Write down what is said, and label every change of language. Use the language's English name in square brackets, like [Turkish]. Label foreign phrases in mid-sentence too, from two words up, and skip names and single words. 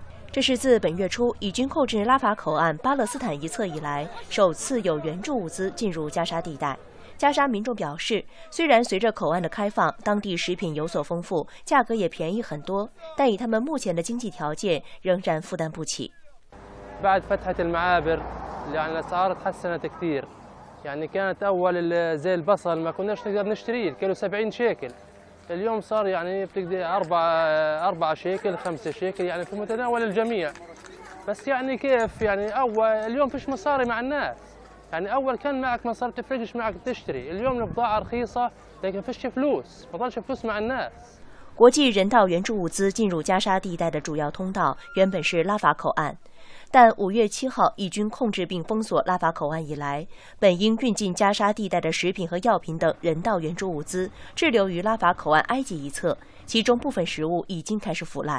[Chinese] 这是自本月初以军控制拉法口岸巴勒斯坦一侧以来，首次有援助物资进入加沙地带。加沙民众表示，虽然随着口岸的开放，当地食品有所丰富，价格也便宜很多，但以他们目前的经济条件，仍然负担不起。 [Arabic] يعني كانت أول زي البصل ما كناش نقدر نشتريه الكيلو 70 شيكل اليوم صار يعني بتقدر 4 شيكل 5 شيكل يعني في متناول الجميع بس يعني كيف يعني أول اليوم فيش مصاري مع الناس يعني أول كان معك مصاري تفرقش معك تشتري اليوم البضاعة رخيصة لكن فيش فلوس ما ضلش فلوس مع الناس。 [Chinese] 国际人道援助物资进入加沙地带的主要通道原本是拉法口岸。但5月7号，以军控制并封锁拉法口岸以来，本应运进加沙地带的食品和药品等人道援助物资滞留于拉法口岸埃及一侧，其中部分食物已经开始腐烂。